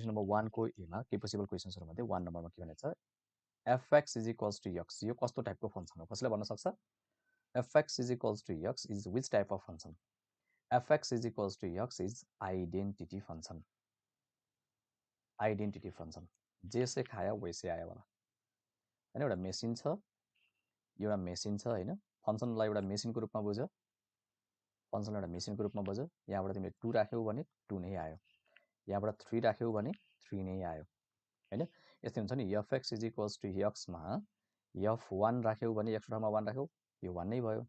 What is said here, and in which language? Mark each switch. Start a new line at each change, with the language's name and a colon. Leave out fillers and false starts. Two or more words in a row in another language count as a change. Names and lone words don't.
English: question number 1
Nepali: को एमा के पोसिबल क्वेसन्सहरू मध्ये 1 नम्बरमा के भनेको छ,
English: fx is equals to x.
Nepali: यो कस्तो टाइपको फङ्सन हो? कसैले भन्न सक्छ?
English: fx is equals to x is which type of function? fx is equals to x is identity function. identity function
Hindi: जैसे खाया वैसे
Nepali: आयो होला होइन. एउटा मेसिन छ होइन, फङ्सनलाई एउटा मेसिनको रूपमा बुझ्यो, फङ्सनलाई एउटा मेसिनको रूपमा बुझ्यो. यहाँबाट तिमीले 2 राख्यौ भने 2 नै आयो, यहाँबाट 3 राख्यौ भने 3 नै आयो होइन. यस्तै हुन्छ नि.
English: fx is equals to x
Nepali: मा f1 राख्यौ भने x ठाउँमा 1 राख्यौ, यो 1 नै भयो.